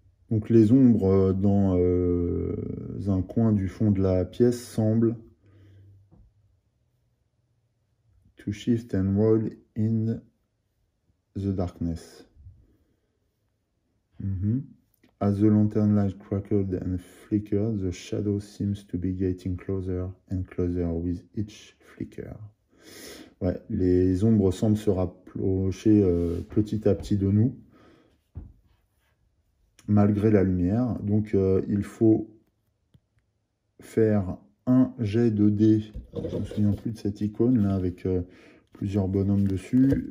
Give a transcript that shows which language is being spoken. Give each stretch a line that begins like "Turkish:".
French: Donc les ombres dans un coin du fond de la pièce semblent
English: to shift and roll in the darkness. As the lantern light crackled and flickered, the shadow seems to be getting closer and closer with each flicker.
French: Ouais, les ombres semblent se rapprocher petit à petit de nous, malgré la lumière. Donc il faut faire un jet de dés. Je ne me souviens plus de cette icône là avec plusieurs bonhommes dessus.